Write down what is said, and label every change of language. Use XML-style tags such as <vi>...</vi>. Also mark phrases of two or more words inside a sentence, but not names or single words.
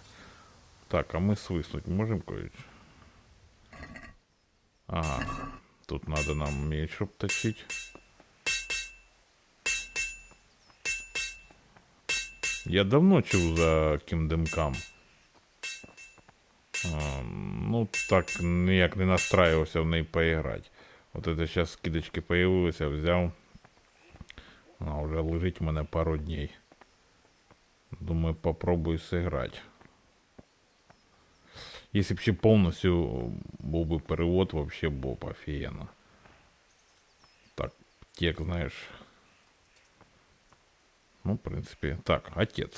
<ru>Так, а мы свиснуть можем кое-что? Ага, тут надо нам меч обточить.</ru> <uk>Я давно чув за Kingdom Come.</uk> <ru>Ну, так ніяк не настраивался в неї поиграть. Вот это сейчас скидочки появились, я взял. А уже</ru> <uk>лежить у мене</uk> <ru>пару дней. Думаю, попробую сыграть. Если бы полностью был бы перевод, вообще был бы офигенно. Так, текст, знаешь. Ну, в принципе. Так, отец.</ru>